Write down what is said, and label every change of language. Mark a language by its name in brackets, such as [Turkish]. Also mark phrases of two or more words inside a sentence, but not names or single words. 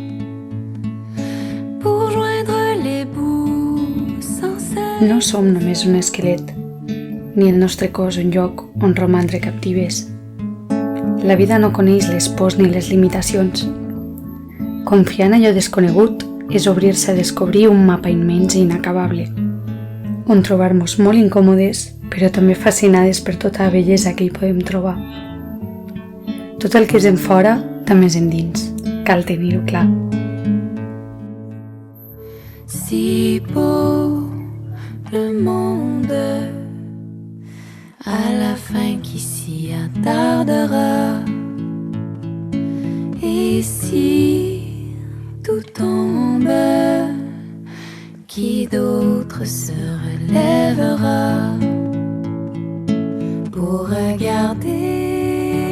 [French] pour joindre les bouts sans cesse. [Catalan] No som només un esquelet, ni el nostre cos un lloc on romandre captives. La vida no coneix les pors ni les limitacions. Confiar en allò desconegut és obrir-se a descobrir un mapa immens i inacabable, on trobar-nos molt incòmodes, però també fascinades per tota la bellesa que hi podem trobar. Tot el que és en fora també és endins, cal tenir-ho clar. [French] Si beau le monde, à la fin qui s'y attardera, et si tout tombe, qui d'autre se relèvera pour regarder